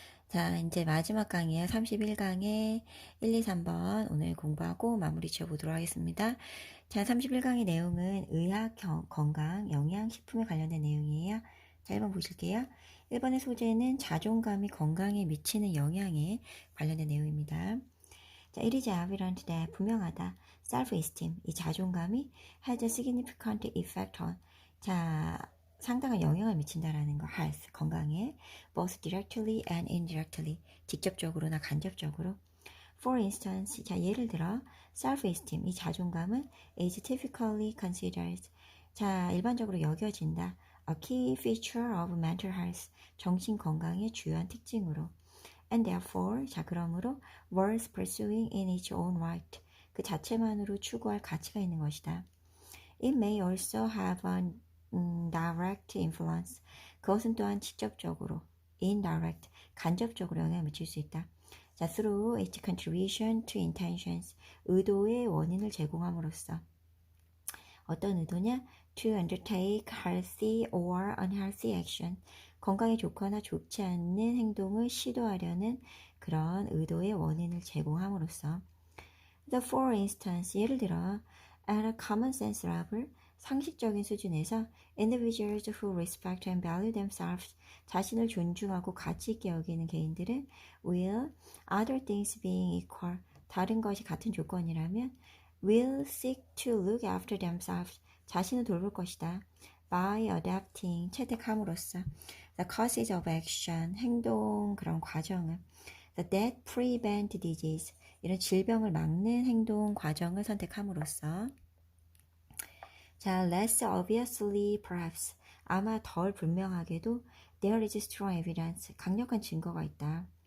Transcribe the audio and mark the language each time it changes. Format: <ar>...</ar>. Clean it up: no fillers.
<ko>자, 이제 마지막 강이에요. 31강에 1, 2, 3번 오늘 공부하고 마무리 지어보도록 하겠습니다. 자, 31강의 내용은 의학, 건강, 영양식품에 관련된 내용이에요. 자, 1번 보실게요. 1번의 소재는 자존감이 건강에 미치는 영향에 관련된 내용입니다.</ko> <en>자, it is evident that 분명하다. self-esteem, 이 자존감이 has a significant effect on.</en> <ko>자, 상당한 영향을 미친다라는 거, health, 건강에, both directly and indirectly, 직접적으로나 간접적으로. For instance, 자, 예를 들어, self-esteem, 이 자존감은 is typically considered, 자, 일반적으로 여겨진다.</ko> <en>A key feature of mental health, 정신 건강의 주요한 특징으로. And therefore, 자, 그러므로, worth pursuing in its own right, 그 자체만으로 추구할 가치가 있는 것이다. It may also have a direct influence.</en> <ko>그것은 또한 직접적으로, indirect, 간접적으로 영향을 미칠 수 있다.</ko> <en>자, through its contribution to intentions, 의도의 원인을 제공함으로써. 어떤 의도냐? To undertake healthy or unhealthy action.</en> <ko>건강에 좋거나 좋지 않는 행동을 시도하려는 그런 의도의 원인을 제공함으로써.</ko> <en>The for instance, 예를 들어, at a common sense level, 상식적인 수준에서 individuals who respect and value themselves, 자신을 존중하고 가치 있게 여기는 개인들은 will, other things being equal, 다른 것이 같은 조건이라면 will seek to look after themselves, 자신을 돌볼 것이다. by adapting, 채택함으로써 the causes of action, 행동 그런 과정을 that prevent disease, 이런 질병을 막는 행동 과정을 선택함으로써. 자, less obviously perhaps, 아마 덜 분명하게도 there is strong evidence, 강력한 증거가 있다.</en>